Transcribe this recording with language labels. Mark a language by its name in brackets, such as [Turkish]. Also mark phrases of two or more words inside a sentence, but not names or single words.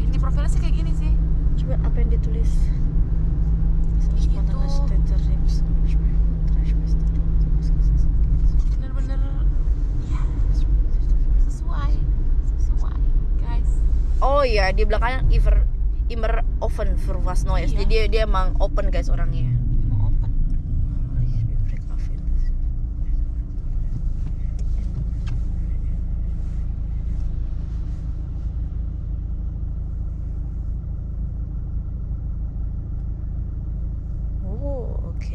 [Indonesian] Ini profilnya sih kayak gini sih. coba apa yang ditulis? Bener-bener ya, sesuai guys. Oh iya, di belakang immer [English] open for [German] was Neues. [Indonesian] Iya. Jadi dia emang open guys orangnya. Emang open. Oh, oke.